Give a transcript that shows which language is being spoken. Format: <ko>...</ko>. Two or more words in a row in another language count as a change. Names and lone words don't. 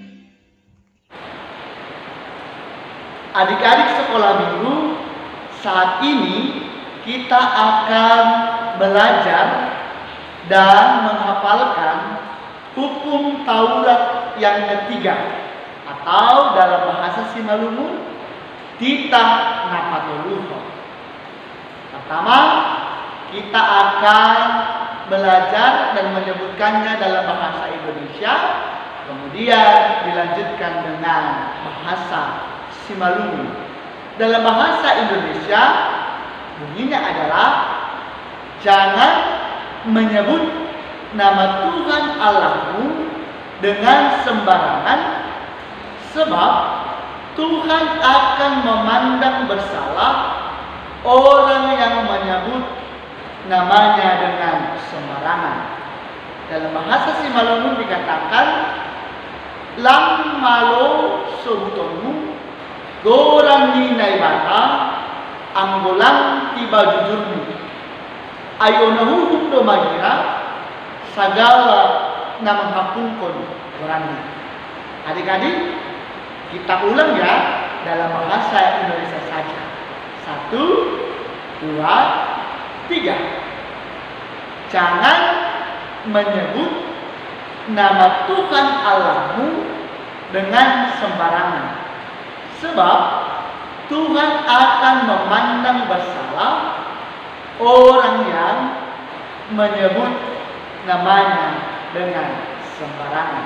<id>Adik-adik sekolah minggu, saat ini kita akan belajar dan menghafalkan hukum Taurat yang ketiga, atau dalam bahasa Simalungun,</id> <bts>titah napatoluho.</bts> <id>Pertama, kita akan belajar dan menyebutkannya dalam bahasa Indonesia, kemudian dilanjutkan dengan bahasa Simalungun. Dalam bahasa Indonesia, bunyinya adalah jangan menyebut nama Tuhan Allahmu dengan sembarangan, sebab Tuhan akan memandang bersalah orang yang menyebut namanya dengan sembarangan. Dalam bahasa Simalungun dikatakan,</id> <bts>lam malo sobutonu goran ni naibata anggolang tiba jujurni ayo nahuhum do magira segala nama hapungkon gorani.</bts> <id>Adik-adik, kita ulang ya dalam bahasa Indonesia saja. 1, 2, 3. Jangan menyebut nama Tuhan Allahmu dengan sembarangan, sebab Tuhan akan memandang bersalah orang yang menyebut namanya dengan sembarangan.</id>